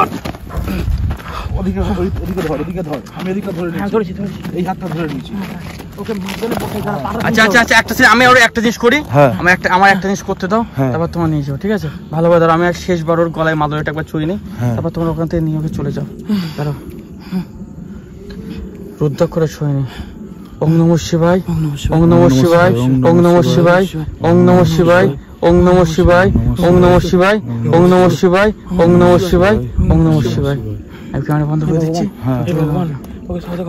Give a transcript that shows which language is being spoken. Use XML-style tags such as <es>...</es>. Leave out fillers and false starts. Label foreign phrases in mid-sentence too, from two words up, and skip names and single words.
<bn>ওদিকে ধর, আমি এদিকে ধরে নিচ্ছি, এই হাতটা ধরে নিচ্ছি। আচ্ছা আচ্ছা আচ্ছা একটা আমি আরো একটা জিনিস করি, আমার একটা জিনিস করতে দাও, তারপর তোমার নিয়ে যাও, ঠিক আছে? ভালোভাবে ধরো, আমি শেষবার ওর গলায় মাদুরিটা একবার ছুঁয়ে নিই, তারপর তোমার ওখান থেকে নিয়ে ওকে চলে যাও। দাঁড়াও, রুদ্রাক্ষরে ছুঁয়ে নিই।</bn> <sa>ওম নমঃ শিবায়, ওম নমঃ শিবায়, ওম নমঃ শিবায়, ওম নমঃ শিবায়, ওম নমঃ শিবায়, ওম নমঃ শিবায়, ওম নমঃ শিবায়, ওম নমঃ শিবায়, ওম নমঃ শিবায়।</sa> <bn>আমি ক্যামেরা বন্ধ করে দিচ্ছি।</bn>